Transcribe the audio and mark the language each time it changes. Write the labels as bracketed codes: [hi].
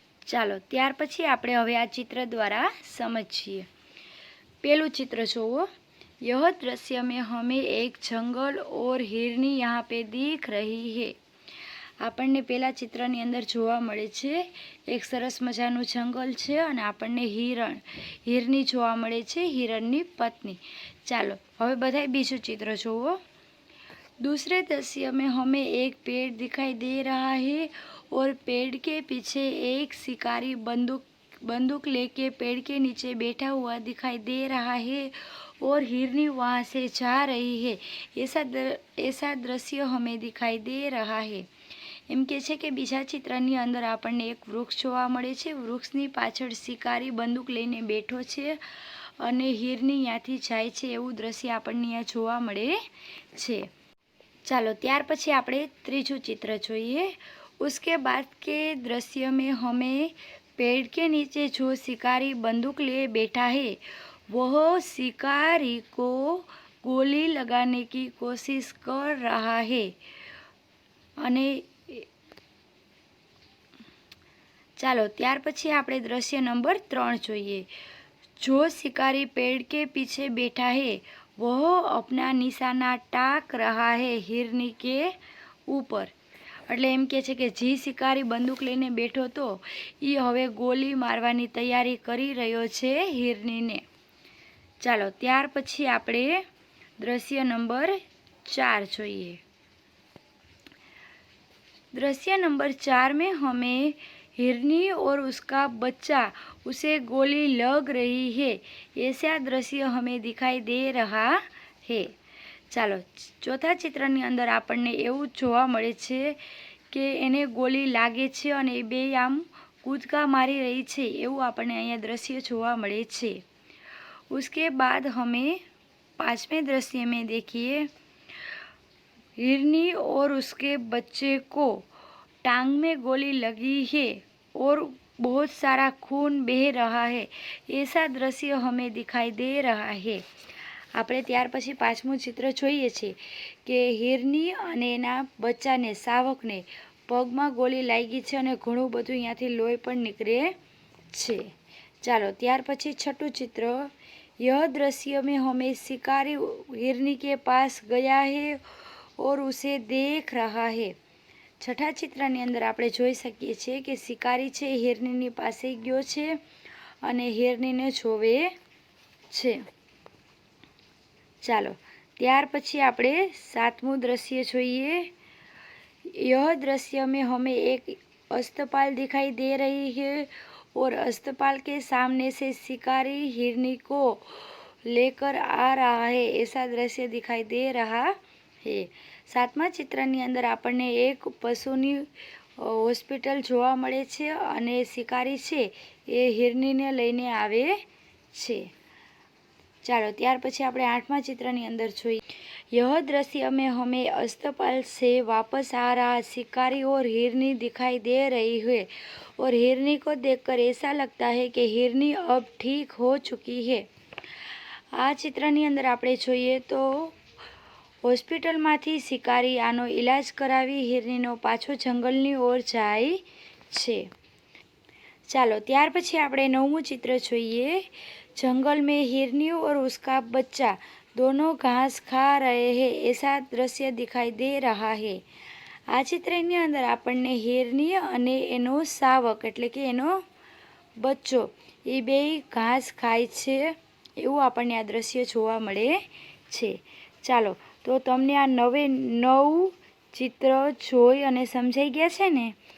[gu] ચાલો ત્યાર પછી આપણે હવે આ ચિત્ર દ્વારા સમજીએ। પહેલું ચિત્ર જોવો। [hi] यह दृश्य में हमें एक जंगल और हिरनी यहाँ पे दिख रही है। [gu] આપણને પહેલા ચિત્રની અંદર જોવા મળે છે એક સરસ મજાનું જંગલ છે અને આપણને હિરની જોવા મળે છે, હિરણની પત્ની। ચાલો હવે બધાય બીજું ચિત્ર જોવો। [hi] दूसरे दृश्य में हमें एक पेड़ दिखाई दे रहा है और पेड़ के पीछे एक शिकारी बंदूक लेके पेड़ के नीचे बैठा हुआ दिखाई दे रहा है और हिरनी वहाँ से जा रही है। ऐसा दृश्य हमें दिखाई दे रहा है। [gu] એમ કે છે કે બીજા ચિત્રની અંદર આપણને એક વૃક્ષ જોવા મળે છે. વૃક્ષની પાછળ શિકારી બંદૂક લઈને બેઠો છે અને હિરની ત્યાંથી જાય છે એવું દ્રશ્ય આપણને અહીંયા જોવા મળે છે. ચાલો ત્યાર પછી આપણે ત્રીજું ચિત્ર જોઈએ. [hi] उसके बाद के दृश्य में हमें पेड़ के नीचे जो शिकारी बंदूक लिए बैठा है वह शिकारी को गोली लगाने की कोशिश कर रहा है. [gu] અને ચાલો ત્યાર પછી આપણે દ્રશ્ય નંબર 3 જોઈએ. [hi] जो शिकारी पेड़ के पीछे बैठा है वह अपना निशाना ताक रहा है हिरनी के ऊपर. [gu] એટલે એમ કહે છે કે જે શિકારી બંદૂક લઈને બેઠો હતો એ હવે ગોલી મારવાની તૈયારી કરી રહ્યો છે હિરનીને. ચાલો ત્યાર પછી આપણે દ્રશ્ય નંબર 4 જોઈએ. [hi] दृश्य नंबर 4 में हमें हिरनी और उसका बच्चा उसे गोली लग रही है ऐसा दृश्य हमें दिखाई दे रहा है. [gu] ચાલો ચોથા ચિત્રની અંદર આપણને એવું જોવા મળે છે કે એને ગોલી લાગે છે અને એ બે આમ કૂદકા મારી રહી છે એવું આપણને અહીંયા દ્રશ્ય જોવા મળે છે. [hi] उसके बाद हमें 5वें दृश्य में देखिए हिरनी और उसके बच्चे को टांग में गोली लगी है और बहुत सारा खून बह रहा है ऐसा दृश्य हमें दिखाई दे रहा है. [gu] આપણે ત્યાર પછી 5મું ચિત્ર જોઈએ છીએ કે હિરની અને એના બચ્ચાને શાવકને પગમાં ગોલી લાગી છે અને ઘણું બધું અહીંયાથી લોહી પણ નીકળે છે. ચાલો ત્યાર પછી 6ઠું ચિત્ર. [hi] यह दृश्य में हमें शिकारी हिरनी के पास गया है और उसे देख रहा है. [gu] છઠ્ઠા ચિત્રની અંદર આપણે જોઈ શકીએ છીએ કે શિકારી છે હિરનીની પાસે ગયો છે અને હિરનીને જોવે છે. ચાલો ત્યાર પછી આપણે 7મું દ્રશ્ય જોઈએ. [hi] यह दृश्य में हमें एक अस्पताल दिखाई दे रही है और अस्पताल के सामने से शिकारी हिरनी को लेकर आ रहा है ऐसा दृश्य दिखाई दे रहा है. [gu] 7મા ચિત્રની અંદર આપણને એક પશુની હોસ્પિટલ જોવા મળે છે અને શિકારી છે એ હિરનીને લઈને આવે છે. ચાલો ત્યાર પછી આપણે 8મા ચિત્રની અંદર જોઈએ. [hi] यह दृश्य में हमें अस्पताल से वापस आ रहा शिकारी और हिरनी दिखाई दे रही है और हिरनी को देखकर ऐसा लगता है कि हिरनी अब ठीक हो चुकी है. [gu] આ ચિત્રની અંદર આપણે જોઈએ તો હોસ્પિટલમાંથી શિકારી આનો ઈલાજ કરાવી હિરનીનો પાછો જંગલની ઓર જાય છે. ચાલો ત્યાર પછી આપણે 9મું ચિત્ર જોઈએ. [hi] जंगल में हिरनी और उसका बच्चा दोनों घास खा रहे हैं ऐसा दृश्य दिखाई दे रहा है. [gu] આ ચિત્રની અંદર આપણને હિરની અને એનો શાવક એટલે કે એનો બચ્ચો એ બે ઘાસ ખાય છે એવું આપણને આ દ્રશ્ય જોવા મળે છે. ચાલો તો તમને આ 9 ચિત્ર જોઈ અને સમજાઈ ગયા છે ને.